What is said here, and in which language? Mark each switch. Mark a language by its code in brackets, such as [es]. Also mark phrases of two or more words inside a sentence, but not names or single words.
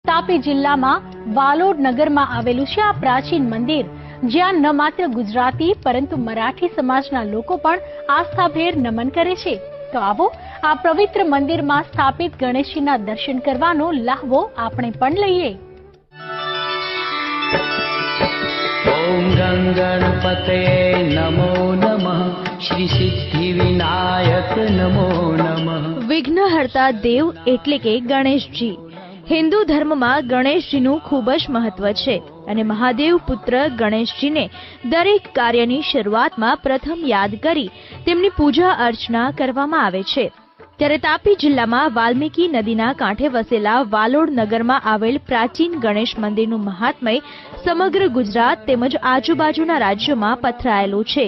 [gu] તાપી જિલ્લામાં વાલોડ નગરમાં આવેલું છે આ પ્રાચીન મંદિર, જ્યાં ન માત્ર ગુજરાતી પરંતુ મરાઠી સમાજના લોકો પણ આસ્થાભેર નમન કરે છે। તો આવો આ પવિત્ર મંદિરમાં સ્થાપિત ગણેશજીના દર્શન કરવાનો લહાવો આપણે પણ લઈએ। [sa] ओम गंगणपते नमो नमः, श्री सिद्धि विनायक नमो नमः। विघ्नहर्ता देव [gu] એટલે કે ગણેશજી। [hi] हिंदू धर्म में [gu] गणेशजीનું ખૂબ જ મહત્વ છે અને મહાદેવ પુત્ર ગણેશજીને દરેક કાર્યની શરૂઆતમાં પ્રથમ યાદ કરી તેમની પૂજા અર્ચના કરવામાં આવે છે। ત્યારે તાપી જિલ્લામાં વાલ્મીકી નદીના કાંઠે વસેલા વાલોડ નગરમાં આવેલ પ્રાચીન ગણેશ મંદિરનું મહાત્મય સમગ્ર ગુજરાત તેમજ આજુબાજુના રાજ્યોમાં પથરાયેલું છે।